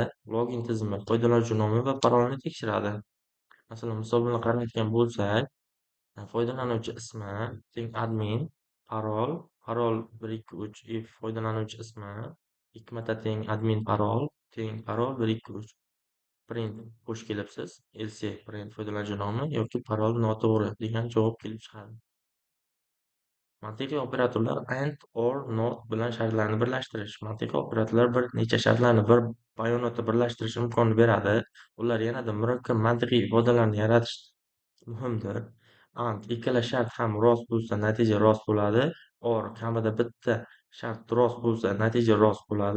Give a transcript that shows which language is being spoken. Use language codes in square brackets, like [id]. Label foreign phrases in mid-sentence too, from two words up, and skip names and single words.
[uz] Login tizimi foydalanuvchi nomi va parolni tekshiradi. Masalan, misol bilan qarayotgan bo'lsak, foydalanuvchi ismi teng admin, parol 123 if foydalanuvchi ismi, ikki marta teng admin parol teng parol 123. Print xush kelibsiz, [en] else print [uz] foydalanuvchi nomi yoki parol noto'g'ri degan javob kelib chiqadi. Mantiqiy operatorlar [en] and or not [uz] bilan shartlarni birlashtirish. Mantiqiy operatorlar bir necha shartlarni bir bayonotda birlashtirish imkonini beradi. Ular yanada murakkab mantiqiy ifodalarni yaratish muhimdir. And ikkala shart ham rost bo'lsa, natija rost bo'ladi. Or kamida bitta shart rost bo'lsa, natija rost bo'ladi.